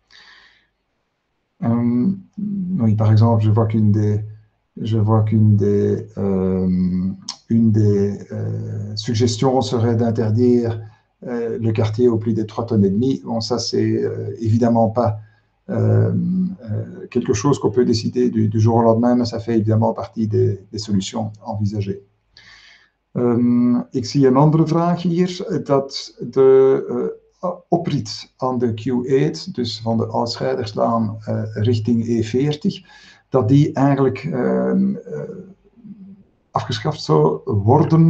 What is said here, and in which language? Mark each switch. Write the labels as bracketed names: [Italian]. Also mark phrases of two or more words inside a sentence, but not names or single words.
[French] Oui, par exemple, je vois qu'une des suggestions serait d'interdire le quartier au plus de 3,5 tonnes. Bon, ça, c'est évidemment pas quelque chose qu'on peut décider du jour au lendemain, mais ça fait évidemment partie des solutions envisagées. [Dutch] Ik zie een andere vraag hier, dat de oprit aan de Q8, dus van de Oud-Scheiderslaan richting E40, dat die eigenlijk afgeschaft zou worden.